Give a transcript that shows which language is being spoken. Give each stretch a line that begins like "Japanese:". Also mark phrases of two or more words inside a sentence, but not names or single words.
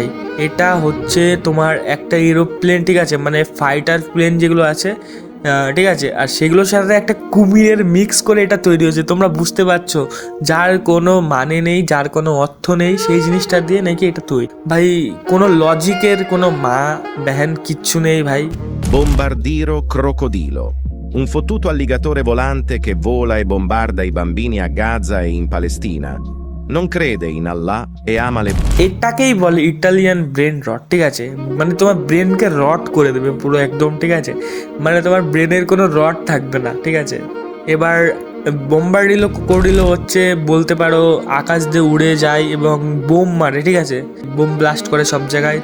Bangla: এটা হচ্ছে তোমার একটা এরোপ্লেন, ঠিক আছে, মানে
English: fighter plane
Bangla: যেগুলো আছে, ঠিক আছে, আর সেগুলোর সাথে একটা কুমিরের মিক্স করে এটা তৈরি হয়েছে। তোমরা বুঝতে পারছো, যার কোনো মানে নেই, যার কোনো অর্থ নেই, সেই জিনিসটা দিয়ে নাকি এটা তৈরি। ভাই কোনো লজিকের কোনো মা বেহেন কিচ্ছু নেই ভাই।
Italian: Bombardiro crocodilo. Un fottuto alligatore volante che vola e bombarda i bambini a Gaza e in Palestina. Non crede in Allah e ama le...
Bangla: এটাকেই বলে
English: Italian brain rot,
Bangla: ঠিক আছে, মানে তোমার ব্রেনকে রট করে দেবে পুরো একদম, ঠিক আছে, মানে তোমার ব্রেনের কোনো রড থাকবে না, ঠিক আছে। এবার বোম্বারডিলো কোকোডিলো হচ্ছে বলতে পারো আকাশ দিয়ে উড়ে যায় এবং বোম মারে, ঠিক আছে,
English: bomb blast
Bangla: করে সব জায়গায়।